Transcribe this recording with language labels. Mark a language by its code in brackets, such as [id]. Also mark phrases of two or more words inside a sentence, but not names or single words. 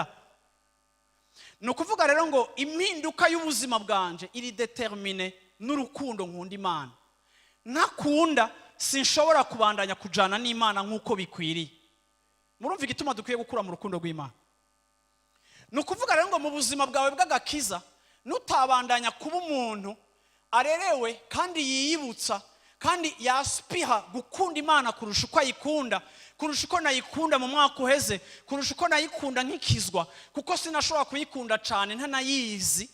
[rn] No kuvuga rero ngo impinduka y'ubuzima bwanje iri determine n'urukundo nkunda Imana. Ntakunda sinshobora kubandanya kujana n'Imana nk'uko bikwiriye. Murumva igituma dukwiye gukura mu rukundo rw'Imana. No kuvuga rero ngo mu buzima bwawe bw'agakiza nutabandanya kuba umuntu arerewe kandi yiyibutsa kandi yaspiha gukunda Imana kurusha uko ayikunda, kurusha uko nayikunda mu mwaka uheze, kurusha uko nayikunda nkikizwa, kuko sinashobora kuyikunda cyane ntanayizi.